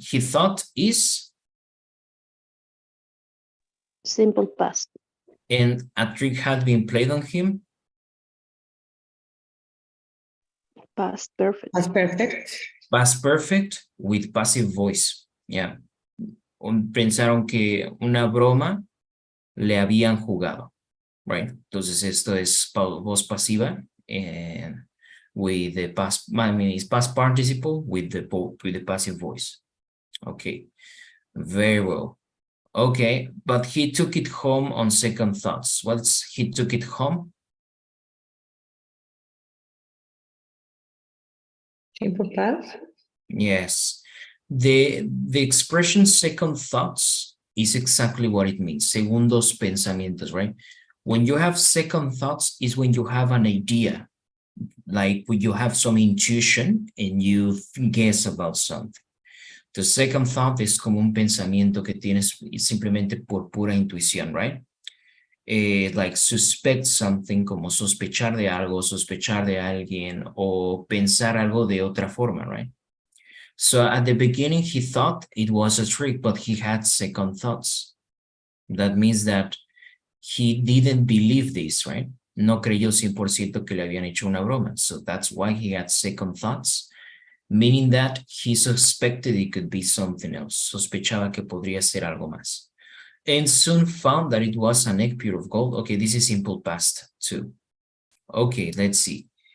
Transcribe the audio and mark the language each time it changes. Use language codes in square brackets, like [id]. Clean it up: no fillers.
[en] He thought is, Simple past. and a trick had been played on him. Past perfect. Past perfect. Past perfect with passive voice. Yeah. [es] Pensaron que una broma le habían jugado. [en] Right. [es] Entonces esto es voz pasiva [en] and with the past, I mean, it's past participle with the passive voice. Okay. Very well. Okay, but he took it home on second thoughts. What's he took it home? Simple past. Yes. The expression second thoughts is exactly what it means. [es] Segundos pensamientos, [en] right? When you have second thoughts is when you have an idea, like when you have some intuition and you guess about something. The second thought [es] es como un pensamiento que tienes simplemente por pura intuición, [en] right? Like suspect something, [es] como sospechar de algo, sospechar de alguien, o pensar algo de otra forma, [en] right? So at the beginning, he thought it was a trick, but he had second thoughts. That means that he didn't believe this, right? [es] No creyó 100% que le habían hecho una broma. [en] So that's why he had second thoughts, meaning that he suspected it could be something else. [es] Sospechaba que podría ser algo más. [en] And soon found that it was an egg pure of gold. Okay, this is simple past too. Okay, let's see.